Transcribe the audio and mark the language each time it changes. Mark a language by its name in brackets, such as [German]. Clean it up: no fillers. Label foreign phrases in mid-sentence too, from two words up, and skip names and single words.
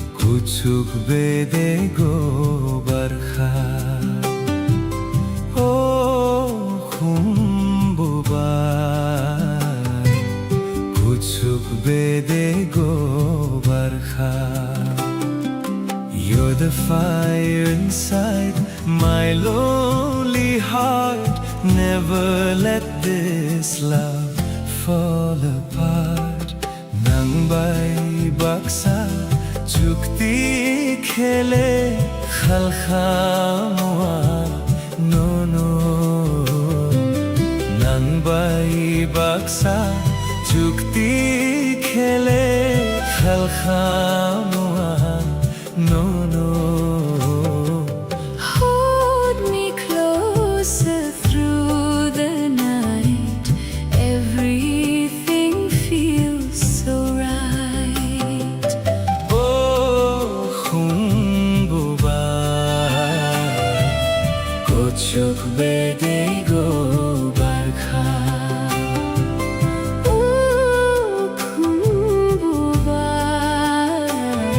[Kok Borok] kuchuk bedego barkha o khumbubai kuchuk bedego barkha. [English] You're the fire inside my lonely heart. Never let this love fall apart. [Kok Borok] Nang bai baksa chukti khele khalkhamwa no no. Nang bai baksa chukti khele khalkhamwa no no. [English] Hold me closer through the night. Everything feels so right. [Kok Borok] Oh khumbubai kuchuk bedego barkha. Ooh, khumbubai